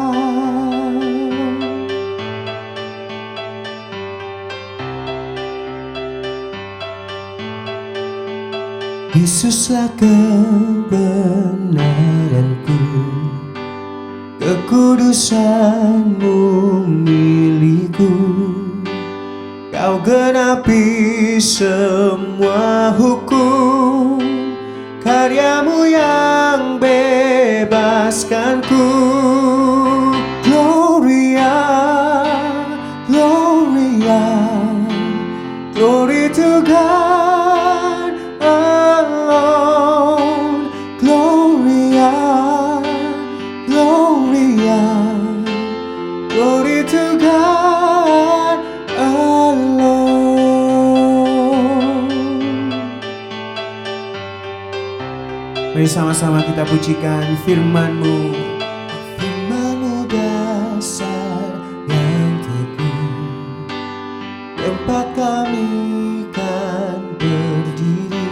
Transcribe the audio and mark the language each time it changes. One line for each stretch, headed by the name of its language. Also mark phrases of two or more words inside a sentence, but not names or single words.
Indonesian: Yesuslah kebenaranku, kekudusanmu milikku. Kau genapi semua hukum, karyamu yang bebaskanku.
Latin: Gloria, Gloria,
English: glory to God alone.
Latin: Gloria, Gloria,
English: glory to God alone.
Indonesian: Mari sama-sama kita pujikan firman-Mu. Firman-Mu dasar yang teguh, tempat kami kan berdiri.